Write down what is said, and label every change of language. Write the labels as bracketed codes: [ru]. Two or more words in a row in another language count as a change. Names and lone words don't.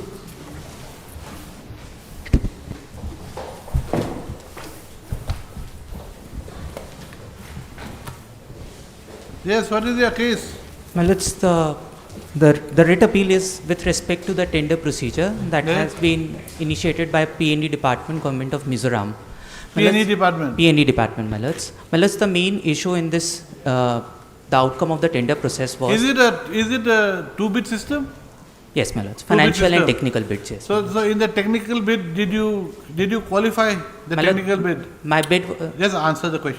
[en] Yes, what is your case? Well, it's the writ appeal is with respect to the tender procedure that Yes. has been initiated by PND Department, Government of Mizoram. PNE department. PND Department, my lords. My lords, the main issue in this, the outcome of the tender process was. Is it a two-bit system? Yes, my lords. Financial and system. technical bids, yes. So in the technical bid, did you qualify the My lord, technical bid? My bid, Just answer the question.